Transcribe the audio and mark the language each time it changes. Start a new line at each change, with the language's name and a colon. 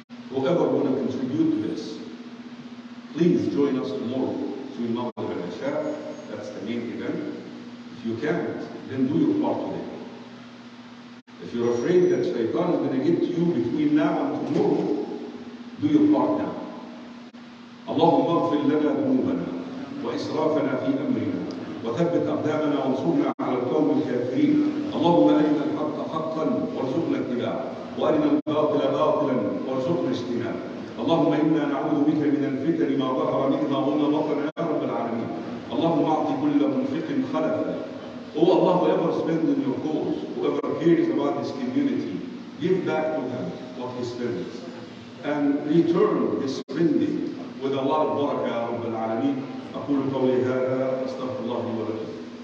English: Whoever want to contribute to this, please join us tomorrow between Maghrib and Isha. That's the main event. If you can't, then do your part today. If you're afraid that shaitan is going to get to you between now and tomorrow, do your part now.
Arabic: اللهم اغفر لنا ذنوبنا وإسرافنا في أمرنا وثبت أقدامنا وانصرنا على القوم الكافرين. اللهم أرنا الحق حقا وارزقنا اتباعه وأرنا الباطل باطلا وارزقنا اجتنابه. اللهم إنا نعوذ بك من الفتن ما ظهر منها وما بطن يا رب العالمين. اللهم أعط كل منفق خلفا
English: Oh Allah, whoever spends in your cause, whoever cares about this community, give back to him what he spends. And return his spending with a lot of barakah, Ya Rabbil Alameen.
Arabic: أقول قولي هذا أستغفر الله لي ولكم.